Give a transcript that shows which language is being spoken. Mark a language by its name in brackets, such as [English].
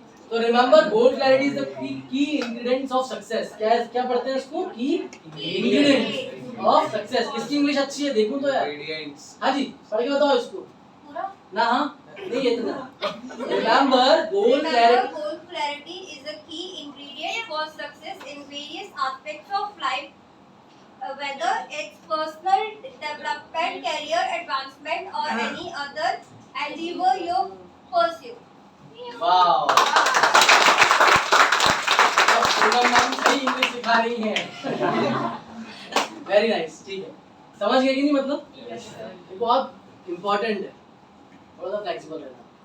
[English] तो remember, goal clarity is the key ingredients of success. [Hindi] क्या पढ़ते हैं इसको? [English] Key ingredients of success. [Hindi] किसकी इंग्लिश अच्छी है देखूं तो यार? हाँ जी, पढ़ के बताओ इसको ना। हाँ नहीं ये तो remember, goal [English] clarity is a key ingredient for success in various aspects of life, whether it's personal development, career advancement, or any other endeavor you pursue. [Hindi] Wow, ma'am सही इंग्लिश सिखा रही हैं। [English] very nice, [Hindi] ठीक है, समझ गए कि नहीं? मतलब ये बहुत इंपॉर्टेंट है, थोड़ा सा फ्लेक्सिबल रहना।